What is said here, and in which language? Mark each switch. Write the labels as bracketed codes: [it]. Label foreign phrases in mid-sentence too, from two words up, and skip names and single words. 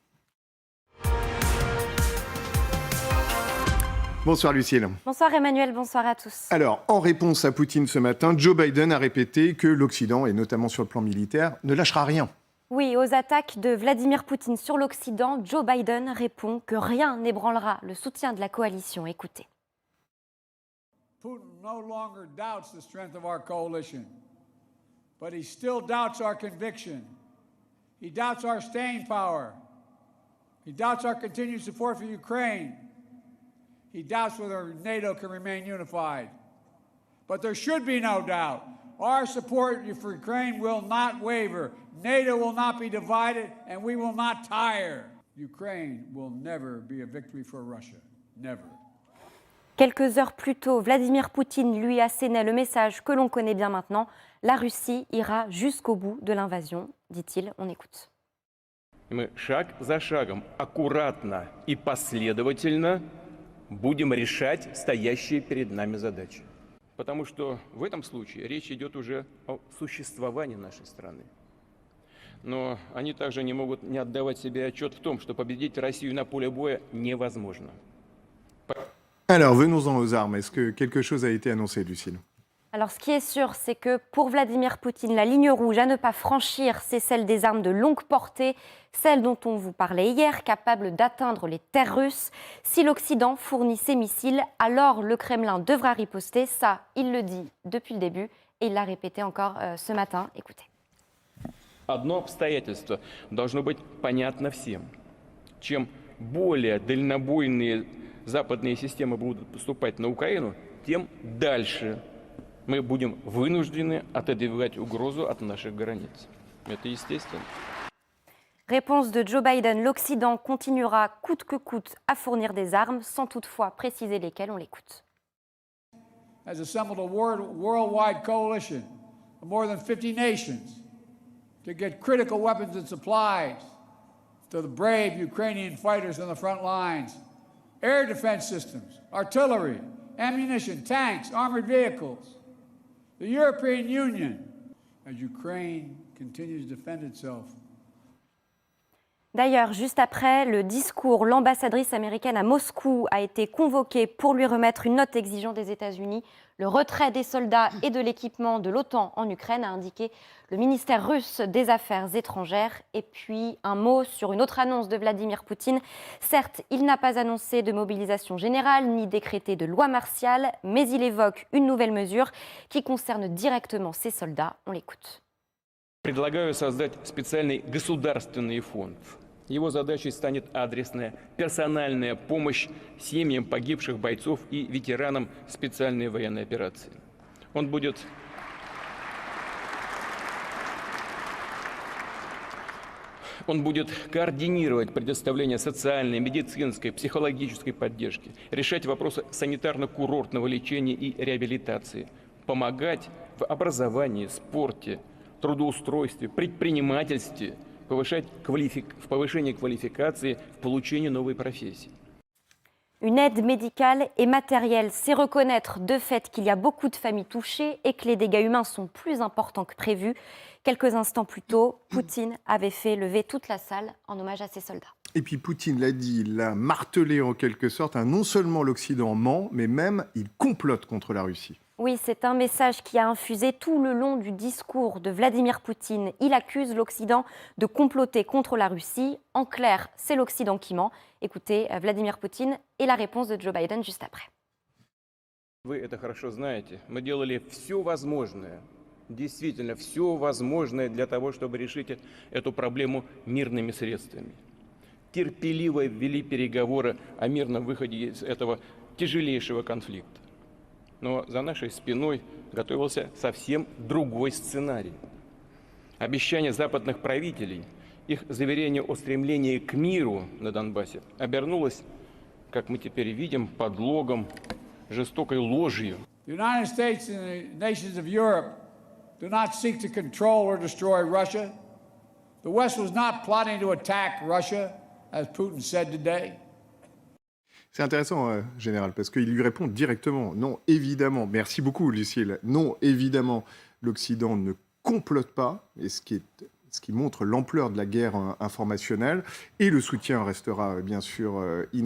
[fr] Bonsoir Lucille. Bonsoir Emmanuel, bonsoir à tous. Alors, en réponse à Poutine ce matin, Joe Biden a répété que l'Occident, et notamment sur le plan militaire, ne lâchera rien. Oui, aux attaques de Vladimir Poutine sur l'Occident, Joe Biden répond que rien n'ébranlera le soutien de la coalition. Écoutez. [en] Putin no longer doubts the strength of our coalition, but he still doubts our conviction. He doubts our staying power. He doubts our continued support for Ukraine. He doubts whether NATO can remain unified. But there should be no doubt. Our support for Ukraine will not waver. NATO will not be divided, and we will not tire. Ukraine will never be a victory for Russia. Never. [fr] Quelques heures plus tôt, Vladimir Poutine lui assénait le message que l'on connaît bien maintenant. La Russie ira jusqu'au bout de l'invasion, dit-il. On écoute. [ru] Мы шаг за шагом, аккуратно и последовательно будем решать стоящие перед нами задачи. Потому что в этом случае речь идет уже о существовании нашей страны. Но они также не могут не отдавать себе отчет в том, что победить Россию на поле боя невозможно. [fr] Alors, venons-en aux armes. Est-ce que quelque chose a été annoncé, Lucille ? Alors, ce qui est sûr, c'est que pour Vladimir Poutine, la ligne rouge à ne pas franchir, c'est celle des armes de longue portée, celle dont on vous parlait hier, capable d'atteindre les terres russes. Si l'Occident fournit ses missiles, alors le Kremlin devra riposter. Ça, il le dit depuis le début et il l'a répété encore ce matin. Écoutez. [ru] Одно обстоятельство должно быть понятно всем. Чем более дальнобойные западные системы будут поступать на Украину, тем дальше мы будем вынуждены отодвигать угрозу от наших границ. Это естественно. [fr] Réponse de Joe Biden, l'Occident continuera coûte que coûte à fournir des armes, sans toutefois préciser lesquelles. On l'écoute. [en] Has assembled a worldwide coalition of more than 50 nations to get critical weapons and supplies to the brave Ukrainian fighters on the front lines. Air defense systems, artillery, ammunition, tanks, armored vehicles. The European Union, as Ukraine continues to defend itself. [fr] D'ailleurs, juste après le discours, l'ambassadrice américaine à Moscou a été convoquée pour lui remettre une note exigeant des États-Unis le retrait des soldats et de l'équipement de l'OTAN en Ukraine, a indiqué le ministère russe des Affaires étrangères. Et puis, un mot sur une autre annonce de Vladimir Poutine. Certes, il n'a pas annoncé de mobilisation générale ni décrété de loi martiale, mais il évoque une nouvelle mesure qui concerne directement ces soldats. On l'écoute. [ru] Предлагаю создать специальный государственный фонд. Его задачей станет адресная персональная помощь семьям погибших бойцов и ветеранам специальной военной операции. Он будет координировать предоставление социальной, медицинской, психологической поддержки, решать вопросы санитарно-курортного лечения и реабилитации, помогать в образовании, спорте, трудоустройстве, предпринимательстве, в повышении квалификации, в получении новой профессии. [fr] Une aide médicale et matérielle, c'est reconnaître de fait qu'il y a beaucoup de familles touchées et que les dégâts humains sont plus importants que prévu. Quelques instants plus tôt, Poutine avait fait lever toute la salle en hommage à ses soldats. Et puis Poutine l'a dit, il l'a martelé en quelque sorte, non seulement l'Occident ment, mais même il complote contre la Russie. Oui, c'est un message qui a infusé tout le long du discours de Vladimir Poutine. Il accuse l'Occident de comploter contre la Russie. En clair, c'est l'Occident qui ment. Écoutez Vladimir Poutine et la réponse de Joe Biden juste après. [ru] Вы это хорошо знаете. Мы делали все возможное, действительно все возможное для того, чтобы решить эту проблему мирными средствами. Терпеливо вели переговоры о мирном выходе из этого тяжелейшего конфликта. Но за нашей спиной готовился совсем другой сценарий. Обещания западных правителей Их заверение о стремлении к миру на Донбассе обернулось, как мы теперь видим, подлогом, жестокой ложью. [en] The United States and the nations of Europe do not seek to control or destroy Russia. The West was not plotting to attack Russia, as Putin said today. [fr] C'est intéressant, Général, parce qu'il lui répond directement. Non, évidemment, merci beaucoup, Lucille. Non, évidemment, l'Occident ne complote pas, et ce qui montre l'ampleur de la guerre informationnelle, et le soutien restera bien sûr inébranlable.